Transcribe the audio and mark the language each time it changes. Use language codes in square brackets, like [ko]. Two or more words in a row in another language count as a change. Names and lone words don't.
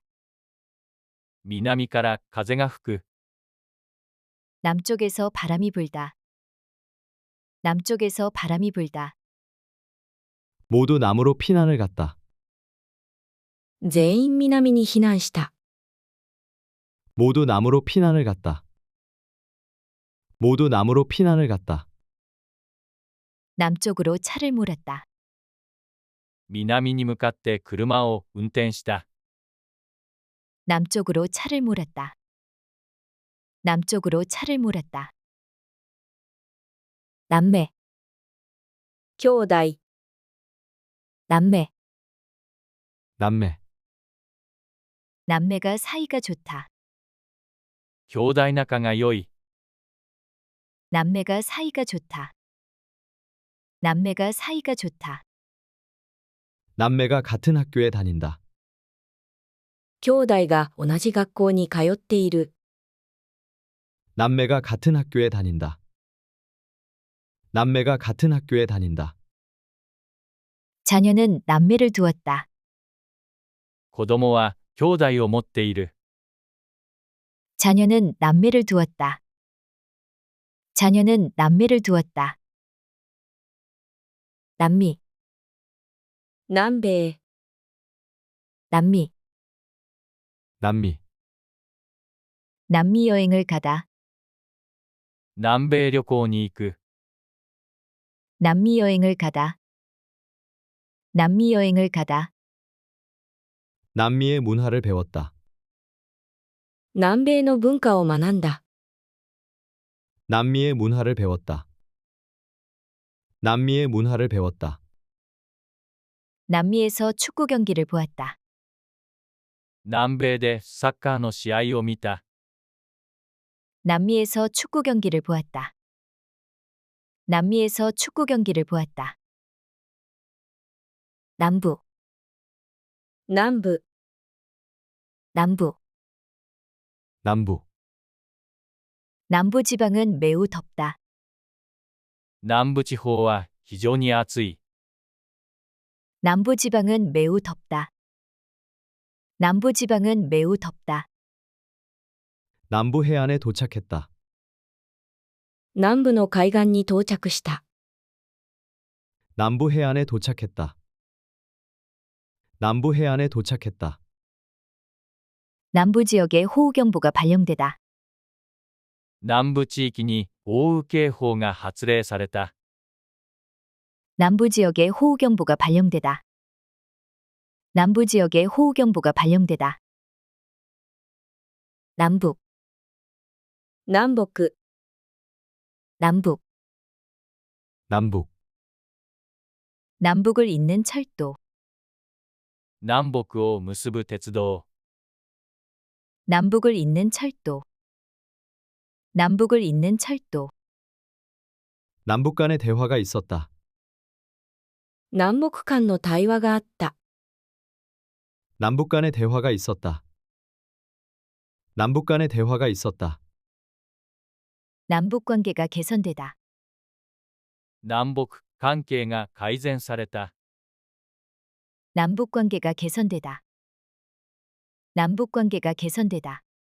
[ja] 南から風が吹く。 [ko] 남쪽에서 바람이 불다. 남쪽에서 바람이 불다. 모두 남으로 피난을 갔다. [ja] 全員南に避難した、 [ko] 모두 남으로 피난을 갔다. 모두 남으로 피난을 갔다. 남쪽으로 차를 몰았다. [ja] 南に向かって車を運転した。 [ko] 남쪽으로 차를 몰았다. 남쪽으로 차를 몰았다. 남매, [ja] 兄弟、 [ko] 남매, 남매. 남매가 사이가 좋다. [ja] 兄弟仲が良い。 [ko] 남매가 사이가 좋다. 남매가 사이가 좋다. 남매가 같은 학교에 다닌다. [ja] 兄弟が同じ学校に通っている、 [ko] 남매가 같은 학교에 다닌다. 남매가 같은 학교에 다닌다. 자녀는 남매를 두었다. [ja] 子供は兄弟を持っている。 [ko] 자녀는 남매를 두었다. 자녀는 남매를 두었다. 남미, [ja] 南米、 [ko] 남미, 남미, 남미 여행을 가다, [ja] 南米旅行に行く。 [ko] 남미 여행을 가다, 남미 여행을 가다, 남미의 문화를 배웠다. [ja] 南米の文化を学んだ。 [ko] 남미의 문화를 배웠다. 남미의 문화를 배웠다. 남미에서 축구 경기를 보았다. [ja] 南米でサッカーの試合を見た。 [ko] 남미에서 축구 경기를 보았다. 남미에서 축구 경기를 보았다. 남부, [ja] 南部、 [ko] 남부, 남부, 남부 지방은 매우 덥다. [ja] 南部地方は非常に暑い。 [ko] 남부 지방은 매우 덥다. 남부 지방은 매우 덥다. 남부 해안에 도착했다. [ja] 南部の海岸に到着した。 [ko] 남부 해안에 도착했다. 남부 해안에 도착했다. 남부 지역에 호우경보가 발령되다. [ja] 南部地域に豪雨警報が発令された。 [ko] 남부 지역에 호우경보가 발령되다. 남부 지역에 호우경보가 발령되다. 남북, [ja] 南北、 [ko] 남북, 남북, 남북을 잇는 철도, [ja] 南北を結ぶ鉄道。 [ko] 남북을 잇는 철도, 남북을 잇는 철도, 남북 간의 대화가 있었다. [ja] 南北間の対話があった。 [ko] 남북 간의 대화가 있었다. 남북 간의 대화가 있었다. 남북 관계가 개선되다. [ja] 南北関係が改善された。 [ko] 남북 관계가 개선되다. 남북 관계가 개선되다.